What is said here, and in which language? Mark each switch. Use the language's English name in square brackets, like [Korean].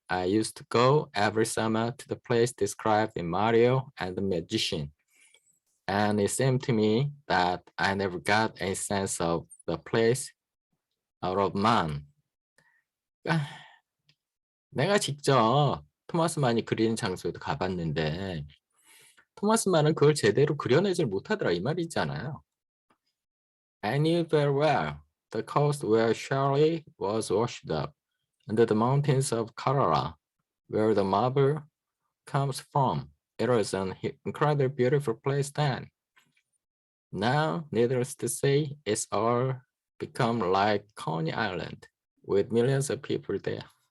[English] I used to go every summer to the place described in Mario and the Magician. And it seemed to me that I never got a sense of the place out of man. [Korean] 내가 직접 토마스 만이 그리는 장소에도 가봤는데 토마스 만은 그걸 제대로 그려내질 못하더라 이 말이잖아요. [English] I knew very well the coast where Shirley was washed up, and the mountains of Kerala, where the marble comes from. It was an incredibly beautiful place then. Now, needless to say, it's all become like Coney Island, with millions of people there.